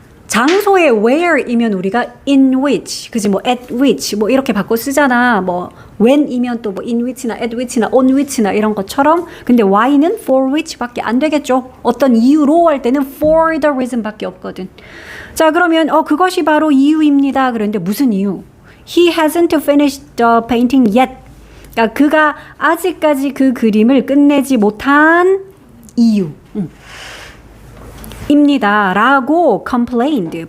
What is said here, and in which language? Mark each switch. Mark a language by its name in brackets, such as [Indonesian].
[Korean] 장소에 where이면 우리가 in which, 그지? 뭐 at which 뭐 이렇게 바꿔 쓰잖아. 뭐 when이면 또 뭐 [English] in which나 at which나 on which나 [Korean] 이런 것처럼. 근데 why는 for which밖에 안 되겠죠. 어떤 이유로 할 때는 [English] for the reason [Korean] 밖에 없거든. 자, 그러면 그것이 바로 이유입니다. 그런데 무슨 이유? [English] He hasn't finished the painting yet. [Korean] 그러니까 그가 아직까지 그 그림을 끝내지 못한 이유. 입니다. 라고 complained.